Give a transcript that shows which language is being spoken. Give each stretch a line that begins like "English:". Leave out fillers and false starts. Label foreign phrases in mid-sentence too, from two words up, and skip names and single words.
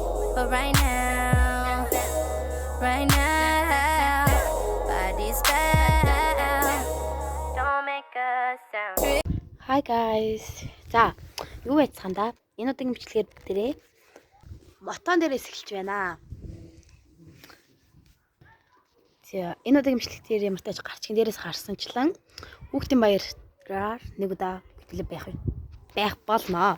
English: But right now, body's bad. Don't make a sound. Hi guys.
Mongolian: За, юу байцгаана да? Энэ удаагийн бичлэгээр бүгдээрээ мотон дээрээс эхэлж байна. За, энэ удаагийн бичлэгтэр ямар тааж гарчгийн дээрээс гарсанчлан хүүхдийн баяраар нэг удаа бичлэг байх болно.